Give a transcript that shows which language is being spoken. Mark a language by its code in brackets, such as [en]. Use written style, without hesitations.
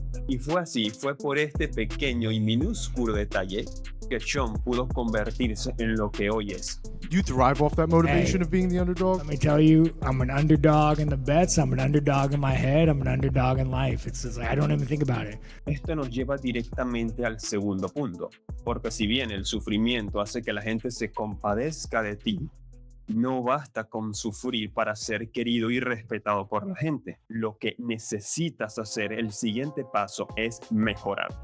[es] Y fue así, fue por este pequeño y minúsculo detalle que Sean pudo convertirse en lo que hoy es. [en] You thrive off that motivation of being the underdog? Let me tell you, I'm an underdog in the bets, I'm an underdog in my head, I'm an underdog in life. It's just like, I don't even think about it. [es] Esto nos lleva directamente al segundo punto, porque si bien el sufrimiento hace que la gente se compadezca de ti, no basta con sufrir para ser querido y respetado por la gente. Lo que necesitas hacer, el siguiente paso, es mejorar.